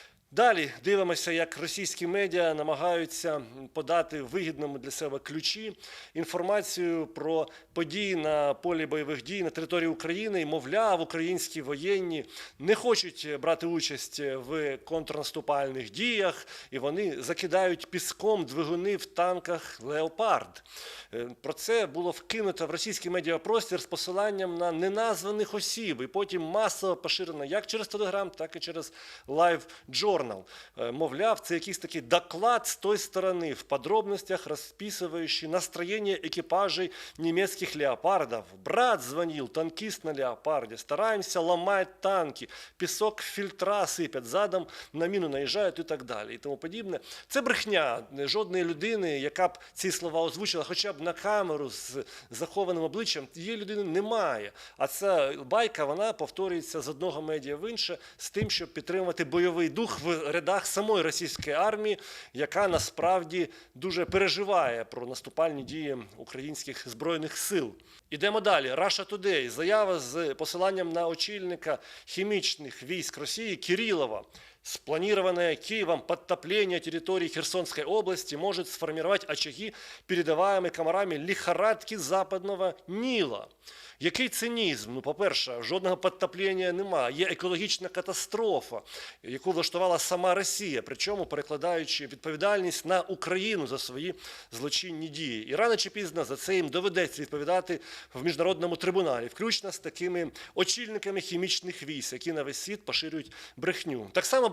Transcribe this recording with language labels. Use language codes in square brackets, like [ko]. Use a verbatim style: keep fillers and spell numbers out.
[uk] Далі дивимося, як російські медіа намагаються подати вигідному для себе ключі інформацію про події на полі бойових дій на території України. І, мовляв, українські воєнні не хочуть брати участь в контрнаступальних діях, і вони закидають піском двигуни в танках «Леопард». Про це було вкинуто в російський медіапростір з посиланням на неназваних осіб, і потім масово поширено як через Телеграм, так і через LiveJournal. Мовляв, це якийсь такий доклад з той сторони, [ru] в подробностях расписывающий настроение экипажей немецких леопардов. Брат звонил, танкист на леопарде, стараемся ломать танки, песок в фильтра сипят, задом на мину [uk] наїжджають і так далі. І тому подібне. Це брехня. Жодної людини, яка б ці слова озвучила, хоча б на камеру з захованим обличчям, її людини немає. А ця байка, вона повторюється з одного медіа в інше з тим, щоб підтримувати бойовий дух в рядах самої російської армії, яка насправді дуже переживає про наступальні дії українських збройних сил. Ідемо далі. Russia Today. Заява з посиланням на очільника хімічних військ Росії Кирилова. [ru] Спланированное Киевом подтопление территории Херсонской области может сформировать очаги, передаваемые комарами лихорадки западного Нила. [uk] Який цинізм? Ну, по-перше, жодного підтоплення немає. Є екологічна катастрофа, яку влаштувала сама Росія, причому перекладаючи відповідальність на Україну за свої злочинні дії. І рано чи пізно за це їм доведеться відповідати в міжнародному трибуналі, включно з такими очільниками хімічних військ, які на весь світ поширюють брехню. Так само